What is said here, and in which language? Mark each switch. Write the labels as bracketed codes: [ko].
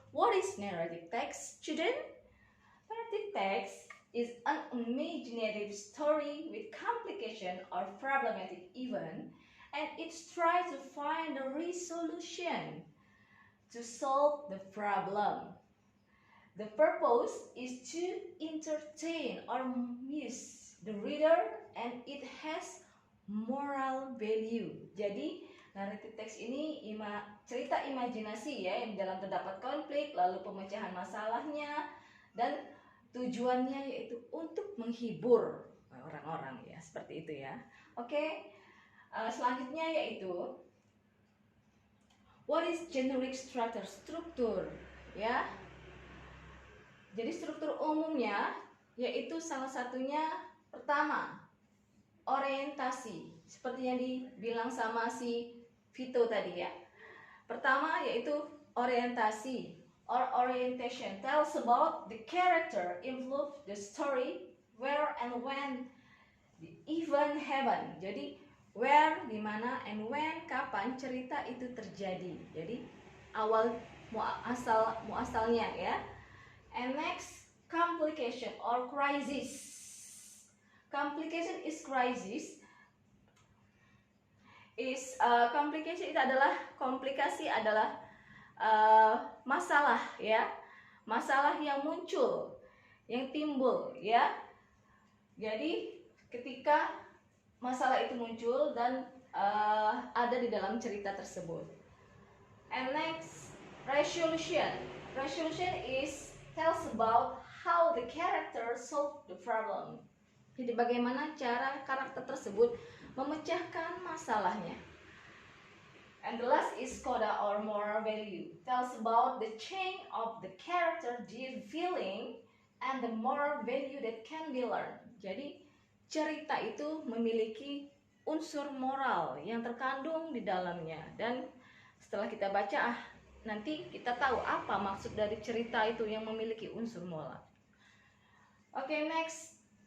[en] What is narrative text, student? Narrative text is an imaginative story with complication or problematic event, and it tries to find a resolution to solve the problem. The purpose is to entertain or amuse the reader, and it has moral value. [id] Jadi narrative text ini cerita imajinasi ya, yang dalam terdapat konflik, lalu pemecahan masalahnya, dan tujuannya yaitu untuk menghibur orang-orang ya, seperti itu ya. Oke. Selanjutnya yaitu [en] what is generic structure? [id] Struktur ya. Jadi struktur umumnya yaitu salah satunya pertama orientasi, seperti yang dibilang sama si Vito tadi ya. Pertama yaitu orientasi [en] or orientation, tells about the character, influence the story, where and when the event happen. [id] Jadi where, di mana, [en] and when, [id] kapan cerita itu terjadi. Jadi awal muasalnya ya. [en] And next, complication or crisis. Complication is crisis. [id] Complication itu adalah, komplikasi adalah masalah ya. Masalah yang muncul, yang timbul ya. Jadi ketika masalah itu muncul dan ada di dalam cerita tersebut. [en] And next, resolution. Resolution tells about how the character solve the problem. [id] Jadi bagaimana cara karakter tersebut memecahkan masalahnya. [en] And the last is coda or moral value, tells about the change of the character, their feeling, and the moral value that can be learned. [id] Jadi cerita itu memiliki unsur moral yang terkandung di dalamnya, dan setelah kita baca nanti kita tahu apa maksud dari cerita itu yang memiliki unsur moral. [en] Okay, next,